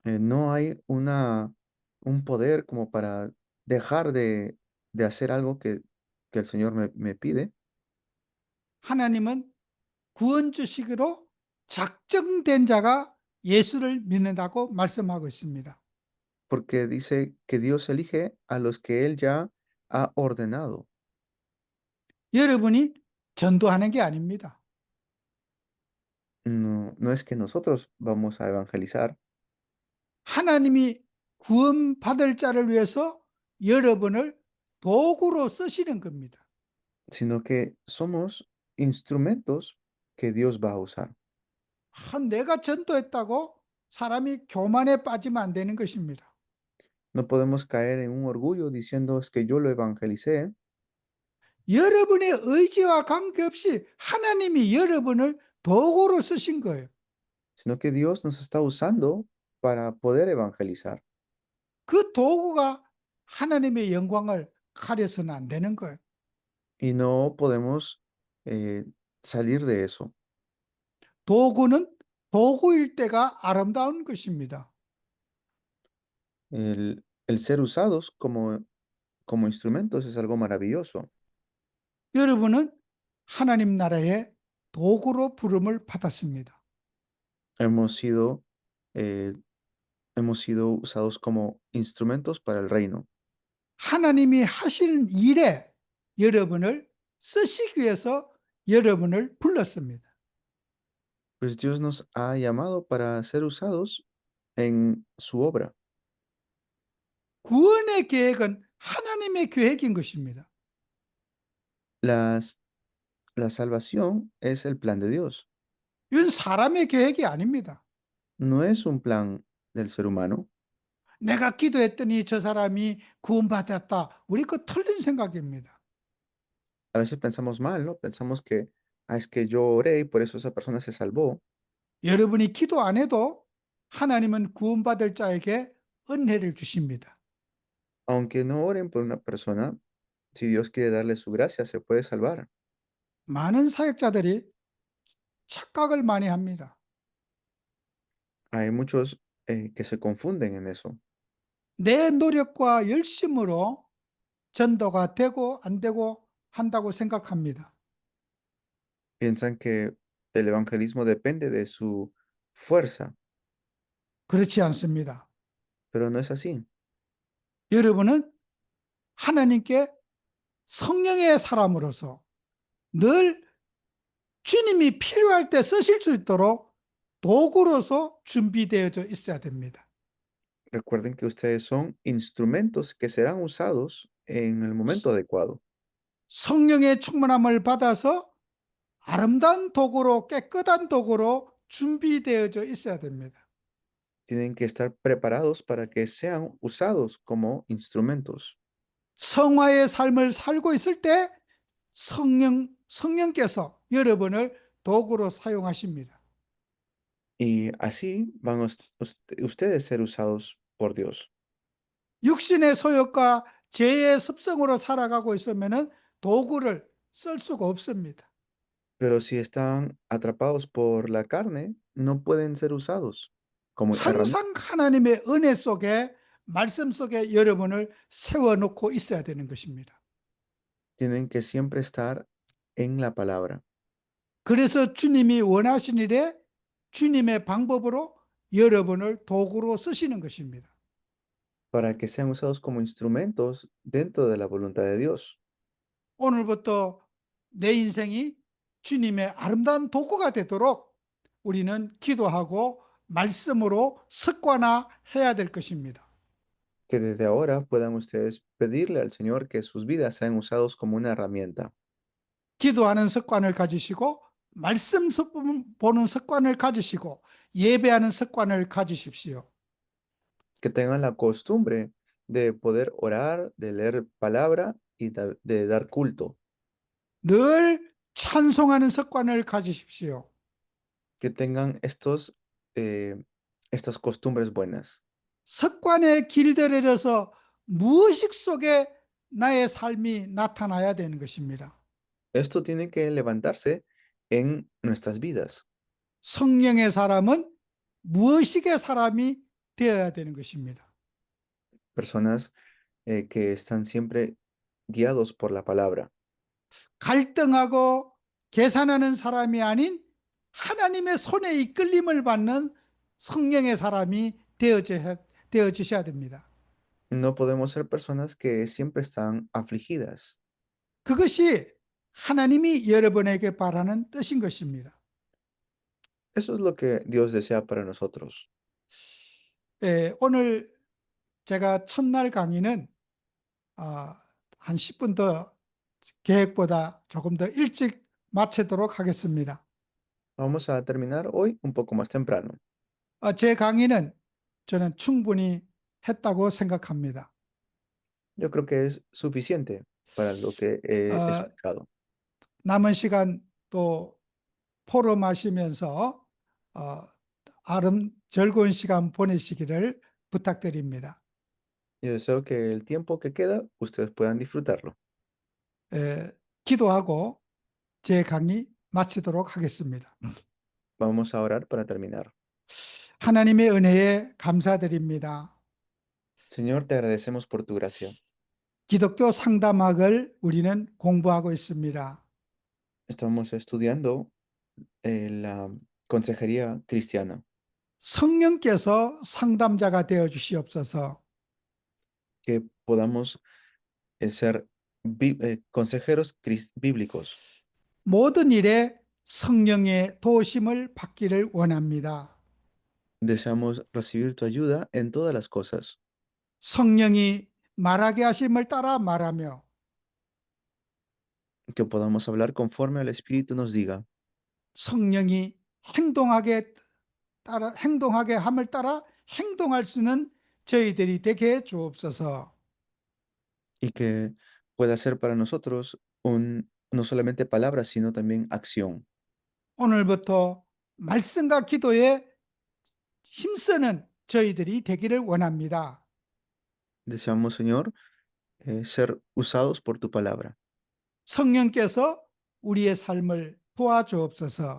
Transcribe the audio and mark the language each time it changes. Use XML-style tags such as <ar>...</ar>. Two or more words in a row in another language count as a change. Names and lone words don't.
<es>No hay un poder como para dejar de hacer algo que el Señor me pide,</es> <ko>하나님은 구원주식으로 작정된 자가 예수를 믿는다고 말씀하고 있습니다.</ko> <es>porque dice que Dios elige a los que Él ya ha ordenado.</es> <ko>여러분이 전도하는 게 아닙니다.</ko> <es>No, no es que nosotros vamos a evangelizar,</es> <ko>하나님이 구원받을 자를 위해서 여러분을 도구로 쓰시는 겁니다.</ko> <es>sino que somos instrumentos que Dios va a usar.</es> <ko>내가 전도했다고 사람이 교만에 빠지면 안 되는 것입니다.</ko> <es>No podemos caer en un orgullo diciendo es que yo lo evangelicé,</es> <ko>여러분의 의지와 관계없이 하나님이 여러분을 도구로 쓰신 거예요.</ko> <es>sino que Dios nos está usando para poder evangelizar.</es> <ko>그 도구가 하나님의 영광을 가려서는 안 되는 거예요.</ko> <es>Y no podemos eh, salir de eso.</es> <ko>도구는 도구일 때가 아름다운 것입니다.</ko> <es>El ser usados como instrumentos es algo maravilloso.</es> <ko>여러분은 하나님 나라의 도구로 부름을 받았습니다.</ko> <es>Hemos sido, eh, hemos sido usados como instrumentos para el reino.</es> <ko>하나님이 하시는 일에 여러분을 쓰시기 위해서 여러분을 불렀습니다.</ko> <es>Pues Dios nos ha llamado para ser usados en su obra.</es> <ko>구원의 계획은 하나님의 계획인 것입니다.</ko> <es>Las, la salvación es el plan de Dios,</es> <ko>이건 사람의 계획이 아닙니다.</ko> <es>no es un plan del ser humano.</es> <ko>내가 기도했더니 저 사람이 구원받았다. 우리 그 틀린 생각입니다.</ko> <es>A veces pensamos mal, ¿no? Pensamos que es que yo oré y por eso esa persona se salvó.</es> <ko>여러분이 기도 안 해도 하나님은 구원받을 자에게 은혜를 주십니다.</ko> <es>Aunque no oren por una persona, si Dios quiere darle su gracia, se puede salvar.</es> <ko>많은 사역자들이 착각을 많이 합니다.</ko> <es>Hay muchos que se confunden en eso.</es> <ko>내 노력과 열심으로 전도가 되고 안 되고 한다고 생각합니다.</ko> <es>Piensan que el evangelismo depende de su fuerza,</es> <ko>그렇지 않습니다.</ko> <es>pero no es así.</es> <ko>여러분은 하나님께 성령의 사람으로서 늘 주님이 필요할 때 쓰실 수 있도록 도구로서 준비되어져 있어야 됩니다.</ko> <es>Recuerden que ustedes son instrumentos que serán usados en el momento adecuado.</es> <ko>성령의 충만함을 받아서 아름다운 도구로 깨끗한 도구로 준비되어져 있어야 됩니다.</ko> <es>Tienen que estar preparados para que sean usados como instrumentos.</es> <ko>성화의 삶을 살고 있을 때 성령께서 여러분을 도구로 사용하십니다.</ko> <es>Y así van ustedes ser usados por Dios.</es> <ko>육신의 소욕과 죄의 습성으로 살아가고 있으면 도구를 쓸 수가 없습니다.</ko> <es>Pero si están atrapados por la carne, no pueden ser usados como herramientas.</es> <ko>항상 하나님의 은혜 속에 말씀 속에 여러분을 세워놓고 있어야 되는 것입니다.</ko> <es>Tienen que siempre estar en la palabra.</es> <ko>그래서 주님이 원하신 일에 주님의 방법으로 여러분을 도구로 쓰시는 것입니다.</ko> <es>Para que sean usados como instrumentos dentro de la voluntad de Dios.</es> <ko>오늘부터 내 인생이 주님의 아름다운 도구가 되도록 우리는 기도하고 말씀으로 습관화해야 될 것입니다.</ko> <es>Que desde ahora puedan ustedes pedirle al Señor que sus vidas sean usados como una herramienta.</es> <ko>기도하는 습관을 가지시고 말씀 보는 습관을 가지시고 예배하는 습관을 가지십시오.</ko> <es>Que tengan la costumbre de poder orar, de leer palabra y de dar culto.</es> <ko>늘 찬송하는 습관을 가지십시오.</ko> <es>Que tengan estas costumbres buenas.</es> <ko>습관에 길들여져서 무의식 속에 나의 삶이 나타나야 되는 것입니다.</ko> <es>Esto tiene que levantarse en nuestras vidas.</es> <ko>성령의 사람은 무의식의 사람이 되어야 되는 것입니다.</ko> <es>Personas que están siempre guiados por la palabra.</es> <ko>갈등하고 계산하는 사람이 아닌 하나님의 손에 이끌림을 받는 성령의 사람이 되어지셔야 됩니다.</ko> <es>No podemos ser personas que siempre están afligidas.</es> <ko>그것이 하나님이 여러분에게 바라는 뜻인 것입니다.</ko> <es>Eso es lo que Dios desea para nosotros.</es> <ko>오늘 제가 첫날 강의는 한 10분 더 계획보다 조금 더 일찍 마치도록 하겠습니다.</ko> <es>Vamos a terminar hoy un poco más temprano.</es> <ko>제 강의는 저는 충분히 했다고 생각합니다.</ko> <es>Yo creo que es suficiente para lo que he Ah, explicado.</es> <ko>남은 시간 또 포럼하시면서 즐거운 시간 보내시기를 부탁드립니다.</ko> <es>Yo deseo que el tiempo que queda ustedes puedan disfrutarlo.</es> <ko>기도하고 제 강의 마치도록 하겠습니다.</ko> <es>Vamos a orar para terminar.</es> <ko>하나님의 은혜에 감사드립니다.</ko> <es>Señor, te agradecemos por tu gracia.</es> <ko>기독교 상담학을 우리는 공부하고 있습니다.</ko> <es>Estamos estudiando la consejería cristiana.</es> <ko>성령께서 상담자가 되어 주시옵소서.</ko> <es>Que podamos ser consejeros bíblicos.</es> <ko>모든 일에 성령의 도우심을 받기를 원합니다.</ko> <es>Deseamos recibir tu ayuda en todas las cosas.</es> <ko>성령이 말하게 하심을 따라 말하며</ko> <es>Que podamos hablar conforme al Espíritu nos diga.</es> <ko>성령이 행동하게 함을 따라 행동할 수 있는 저희들이 되게 해 주옵소서.</ko> <es>Y que pueda ser para nosotros no solamente palabras, sino también acción.</es> <ko>오늘부터 말씀과 기도에 힘쓰는 저희들이 되기를 원합니다.</ko> <es>Deseamos, Señor, ser usados por tu palabra.</es> <ko>성령께서 우리의 삶을 도와주옵소서.</ko>